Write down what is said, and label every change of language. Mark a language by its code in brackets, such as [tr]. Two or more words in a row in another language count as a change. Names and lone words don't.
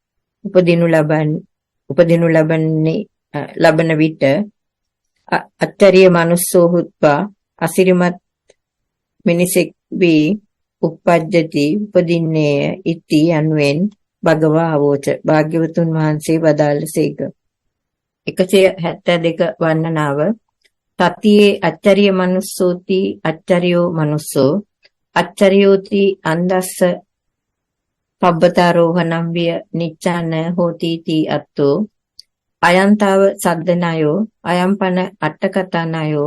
[si] උපදිනු ලබන විට [pi] අච්චරිය මනුස්සෝ හුත්වා [si] අසිරිමත් මිනිසෙක් වී uppajjati උපදින්නේය ඉති යනුවෙන් [pi] භගවා අවෝච [si] භාග්‍යවතුන් වහන්සේ වදාළසේක [pi] 172 වර්ණනාව තතියේ අච්චරිය මනුස්සෝති අච්චරියෝ මනුස්සෝ අච්චරියෝති අන්දස්ස පබ්බතාරෝහණම් විය නිච්ඡාන හෝති තී අත්තෝ අයන්තාව සද්දනයෝ අයම්පන අට්ඨකතනයෝ